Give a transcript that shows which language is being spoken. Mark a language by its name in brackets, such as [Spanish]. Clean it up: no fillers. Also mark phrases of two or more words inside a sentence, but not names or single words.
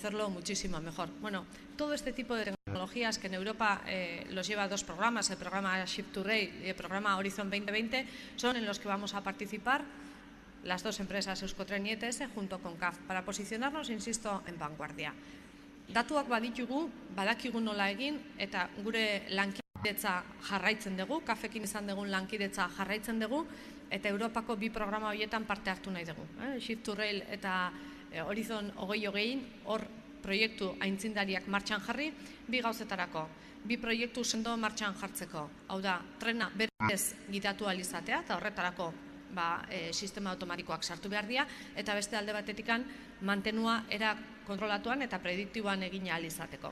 [Spanish] Bueno, todo este tipo de tecnologías tecnologías que en Europa los lleva dos programas, el programa Shift to Rail y el programa Horizon 2020, son en los que vamos a participar las dos empresas Euskotren y ETS junto con CAF, para posicionarnos, insisto, en vanguardia. [Basque] Datuak baditugu, badakigu nola egin, eta gure lankidetza jarraitzen dugu, CAFekin izan dugun lankidetza jarraitzen dugu, eta Europako bi programa horietan parte hartu nahi dugu. Shift to Rail eta Horizon 2020, hor proiektu aintzindariak martxan jarri, bi gauzetarako, bi proiektu sendo martxan jartzeko. Hau da, trena berez gidatu alizatea, eta horretarako sistema automatikoak sartu behar dira, eta beste alde batetikan mantenua era kontrolatuan eta prediktiboan egin ahal izateko.